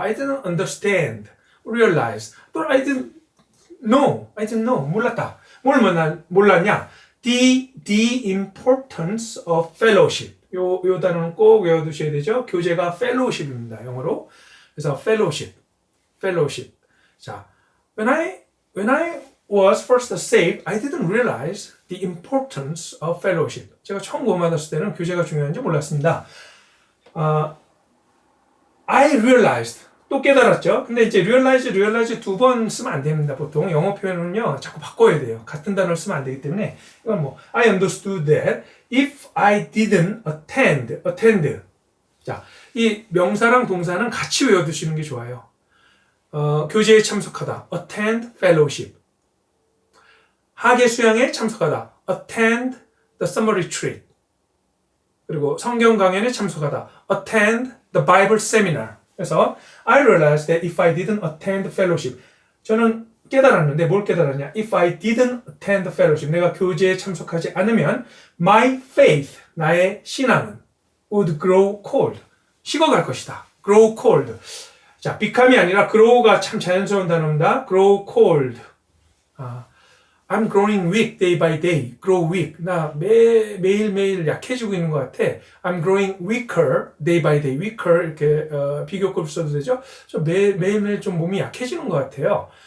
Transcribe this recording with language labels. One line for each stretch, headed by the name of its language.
English: I didn't understand, realize,
Korean: 또는
English: I didn't know,
Korean: 몰랐다. 뭘 몰랐냐?
English: The importance of fellowship.
Korean: 요 단어는 꼭 외워두셔야 되죠. 교제가 fellowship입니다. 영어로. 그래서 fellowship.
English: 자, when I was first saved, I didn't realize the importance of fellowship.
Korean: 제가 처음 구원받았을 때는 교제가 중요한지 몰랐습니다.
English: I realized.
Korean: 또 깨달았죠. 근데 이제 realize 두 번 쓰면 안 됩니다. 보통 영어 표현은요, 자꾸 바꿔야 돼요. 같은 단어를 쓰면 안 되기 때문에 이건 뭐
English: I understood that if I didn't attend.
Korean: 자, 이 명사랑 동사는 같이 외워두시는 게 좋아요. 교제에 참석하다,
English: attend fellowship.
Korean: 학예 수양에 참석하다,
English: attend the summer retreat.
Korean: 그리고 성경 강연에 참석하다,
English: attend the Bible seminar. 그래서 I realized that if I didn't attend fellowship,
Korean: 저는 깨달았는데 뭘 깨달았냐?
English: If I didn't attend fellowship,
Korean: 내가 교제에 참석하지 않으면
English: my faith,
Korean: 나의 신앙은
English: would grow cold,
Korean: 식어갈 것이다.
English: grow cold.
Korean: 자, become이 아니라 grow가 참 자연스러운 단어입니다.
English: grow cold. I'm growing weak day by day. grow weak.
Korean: 나 매일매일 약해지고 있는 것 같아.
English: I'm growing weaker day by day.
Korean: weaker 이렇게 비교급을 써도 되죠? 저 매일매일 좀 몸이 약해지는 것 같아요.